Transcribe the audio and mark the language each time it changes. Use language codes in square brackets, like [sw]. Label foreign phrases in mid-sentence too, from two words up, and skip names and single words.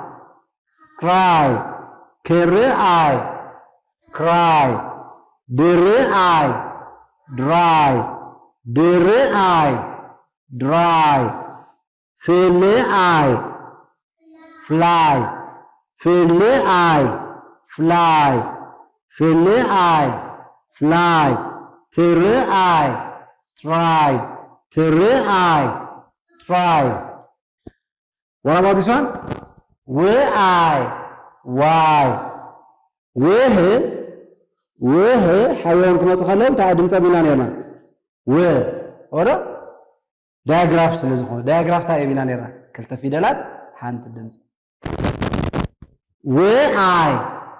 [en] cry dr-y dry fl-y fly tr-y try what about this one [ti] ውአይ ዋይ ሓቢሮም ክመፅእ ከለዉ እንታይ ድምፀ ሚና ነርና ወዶ ዳያግራፍ ስለዝኾነ ዳያግራፍ እንታይ ሚና ነርና ክልተ ፊደላት ሓንቲ ድምፂ ውአይ